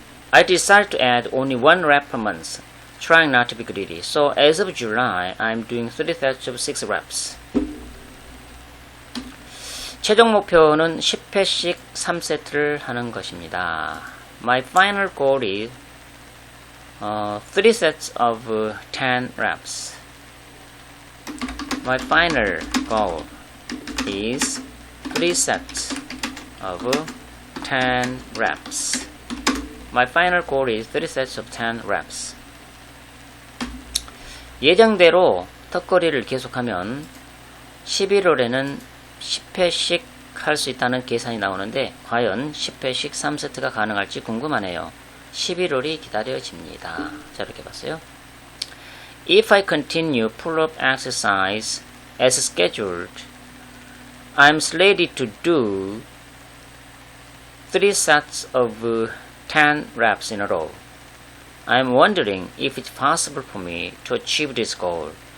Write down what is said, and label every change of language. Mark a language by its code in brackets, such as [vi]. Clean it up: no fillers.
[en] I decided to add only 1 rep per month, trying not to be greedy. So as of July, I'm doing 3 sets of 6 reps. [ko] 최종 목표는 10회씩 3세트를 하는 것입니다. [en] My final goal is 3 sets of 10 reps. My final goal is 3 sets of 10 reps. My final goal is 3 sets of 10 reps. [ko] 예정대로 턱걸이를 계속하면 11월에는 10회씩 할 수 있다는 계산이 나오는데 과연 10회씩 3세트가 가능할지 궁금하네요. 11월이 기다려집니다. 자, 이렇게 봤어요. [en] If I continue pull-up exercise as scheduled, I'm slated to do 3 sets of 10 reps in a row. I'm wondering if it's possible for me to achieve this goal.